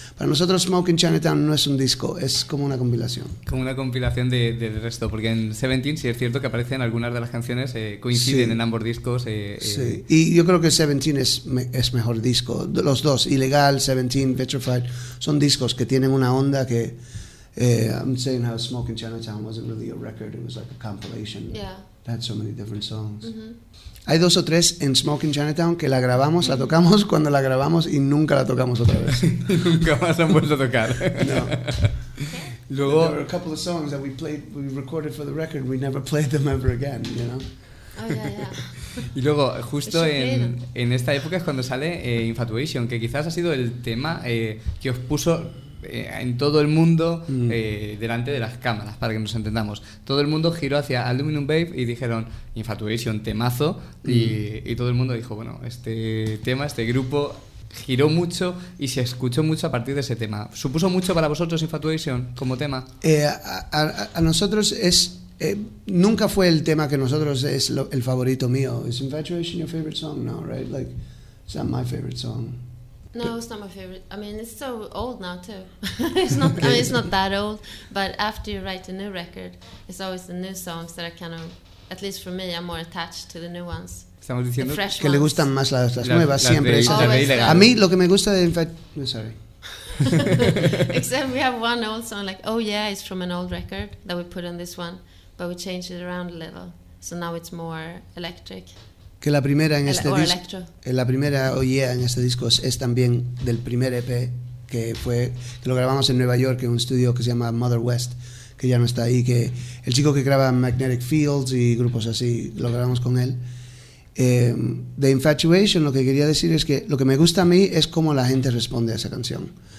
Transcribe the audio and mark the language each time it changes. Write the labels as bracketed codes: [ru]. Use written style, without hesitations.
[es] Para nosotros Smoke in Chinatown no es un disco, es como una compilación. Como una compilación del de resto, porque en 17 sí es cierto que aparecen algunas de las canciones, coinciden, sí, en ambos discos. Sí, y yo creo que 17 es mejor disco, los dos, Illegal, 17, Vitrified, son discos que tienen una onda que... [en] I'm saying how Smoke in Chinatown wasn't really a record, it was like a compilation. Yeah. That had so many different songs. Mm-hmm. [es] Hay dos o tres en Smoke in Chinatown que la grabamos, mm-hmm, la tocamos cuando la grabamos y nunca la tocamos otra vez. Nunca más han vuelto a tocar. No. Okay. Luego, [en] there were a couple of songs that we recorded for the record, we never played them ever again, you know? Oh, yeah. [es] Y luego, justo en esta época es cuando sale Infatuation, que quizás ha sido el tema que os puso en todo el mundo, delante de las cámaras, para que nos entendamos. Todo el mundo giró hacia Aluminum Babe y dijeron Infatuation, temazo, y todo el mundo dijo, bueno, este tema, este grupo giró mucho y se escuchó mucho a partir de ese tema. ¿Supuso mucho para vosotros Infatuation como tema? A nosotros es nunca fue el tema que nosotros es el favorito mío. [en] ¿Es Infatuation your favorite song? No, right? Like, it's not my favorite song. No, it's not my favorite. I mean, it's so old now too. It's not, I mean, it's not that old. But after you write a new record, it's always the new songs that I kind of, at least for me, I'm more attached to the new ones. [es] Estamos diciendo [en] the fresh [es] que ones. Le gustan más las nuevas, siempre. [en] Always. [es] A mí lo que me gusta de sorry. [en] Except we have one old song like, oh yeah, it's from an old record that we put on this one, but we changed it around a little, so now it's more electric. [es] Que la primera en este disco, la primera oye, en este disco es también del primer EP que fue, que lo grabamos en Nueva York en un estudio que se llama Mother West, que ya no está ahí, que el chico que graba Magnetic Fields y grupos así, lo grabamos con él. The Infatuation, lo que quería decir es que lo que me gusta a mí es cómo la gente responde a esa canción.